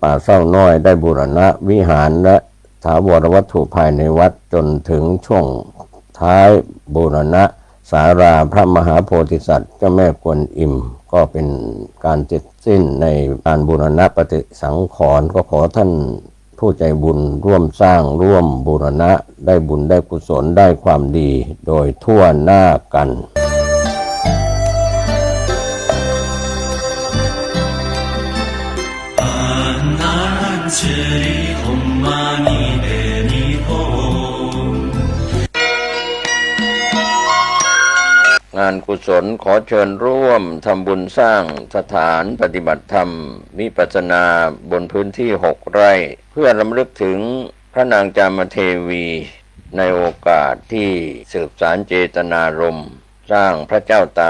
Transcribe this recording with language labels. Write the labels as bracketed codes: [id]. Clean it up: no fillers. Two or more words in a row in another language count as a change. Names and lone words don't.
[th] ป่าเศร้าน้อยได้บูรณะวิหารและถาวรวัตถุภายในวัดจนถึงช่วงท้ายบูรณะศาลาพระมหาโพธิสัตว์เจ้าแม่กวนอิมก็เป็นการเสร็จสิ้นในการบูรณะปฏิสังขรณ์ก็ขอท่านผู้ใจบุญร่วมสร้างร่วมบูรณะได้บุญได้กุศลได้ความดีโดยทั่วหน้ากัน 此里吽嘛呢呗咪吽 งานกุศลขอเชิญร่วมทำบุญสร้างสถานปฏิบัติธรรมวิปัสสนาบนพื้นที่6 ไร่เพื่อรำลึกถึงพระนางจามเทวีในโอกาสที่สืบสารเจตนารมณ์สร้างพระเจ้าตา